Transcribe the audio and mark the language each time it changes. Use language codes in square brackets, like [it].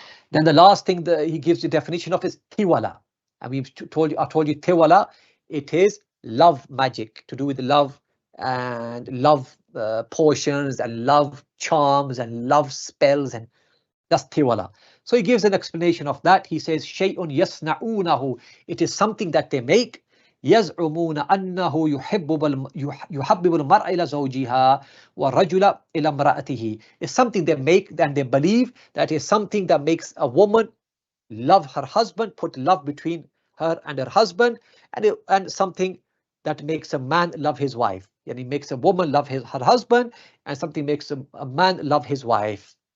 [en] Then the last thing that he gives the definition of is tiwala. And I told you tiwala, it is love magic, to do with love and love potions and love charms and love spells, and that's tiwala. So he gives an explanation of that. He says, [ar] shay'un yasna'unahu. [en] It is something that they make. [ar] يزعمون أنه يحبب المرء إلى زوجها والرجل إلى امرأته. [en] It's something they make and they believe that is something that makes a woman love her husband, put love between her and her husband, and something that makes a man love his wife. And he makes a woman love her husband, and something makes a man love his wife.